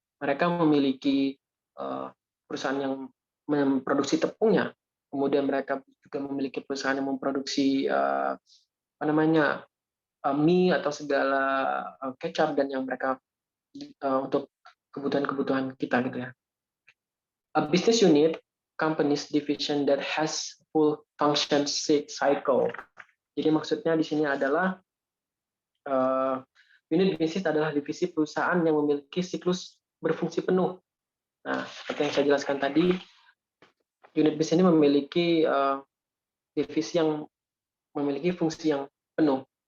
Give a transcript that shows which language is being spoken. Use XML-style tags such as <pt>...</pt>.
<id>Mereka memiliki perusahaan yang memproduksi tepungnya. Kemudian mereka juga memiliki perusahaan yang memproduksi mie atau segala kecap dan yang mereka untuk kebutuhan-kebutuhan kita gitu ya.</id> <en>A business unit, company's division that has full function cycle.</en> <id>Jadi maksudnya di sini adalah unit bisnis adalah divisi perusahaan yang memiliki siklus berfungsi penuh. Nah, seperti yang saya jelaskan tadi, unit bisnis ini memiliki divisi yang memiliki fungsi yang penuh.</id>